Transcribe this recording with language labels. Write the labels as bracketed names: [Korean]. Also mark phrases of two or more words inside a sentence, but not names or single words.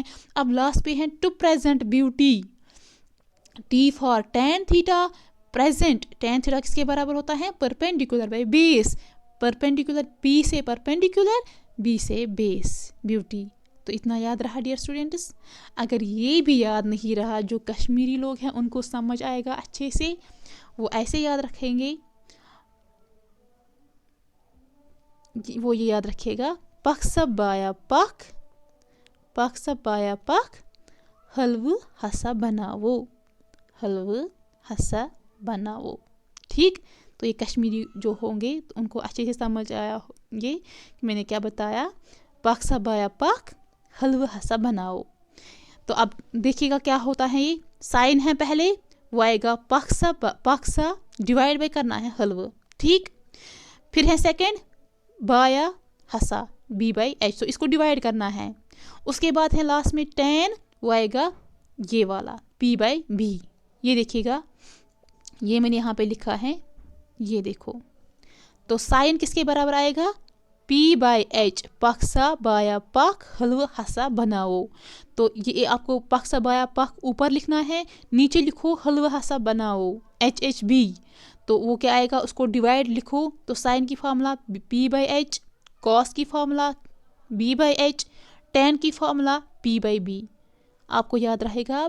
[Hindi] अब लास्ट पे है [English] to present beauty, T for tan theta, present tan theta [Hindi] किसके बराबर होता है, [English] perpendicular by base, perpendicular [Hindi] पी से परपेंडिकुलर, बी से बेस, ब्यूटी। तो इतना याद रहा [English] dear students. [Hindi] अगर ये भी याद नहीं रहा, जो कश्मीरी लोग हैं उनको समझ आएगा अच्छे से, वो ऐसे याद रखेंगे, वो ये याद रखिएगा, [Kashmiri] पख सब बाया पख, पख सब बाया पख, हलव हसा बनावो, हलव हसा बनावो। [Hindi] ठीक, तो ये कश्मीरी जो होंगे तो उनको अच्छे से समझ आया ये मैंने क्या बताया, [Kashmiri] पख सब बाया पख, हलव हसा बनाओ। [Hindi] तो अब देखिएगा क्या होता है, ये साइन है पहले, वो आएगा पक्सा [English] divide by [Hindi] करना है हलव। ठीक, फिर है सेकंड बाया हसा, [English] B by H, [Hindi] तो इसको डिवाइड करना है। उसके बाद है लास्ट में टेन, वो आएगा ये वाला [English] P by B. [Hindi] ये देखिएगा, ये मैंने यहाँ पे लिखा है, ये देखो। तो साइन किसके बराबर आएगा, [English] P by H, [Kashmiri] पक्सा बाया पख हलव हसा बनाओ। [Hindi] तो ये आपको [Kashmiri] पक्सा बाया पख [Hindi] ऊपर लिखना है, नीचे लिखो [Kashmiri] हलव हसा बनाओ, [Hindi] एच एच बी। तो वो क्या आएगा, उसको डिवाइड लिखो, तो साइन की फॉर्मूला [English] P by H, [Hindi] कॉस की फॉर्मूला [English] B by H, [Hindi] टेन की फॉर्मूला [English] P by B, [Hindi] आपको याद रहेगा।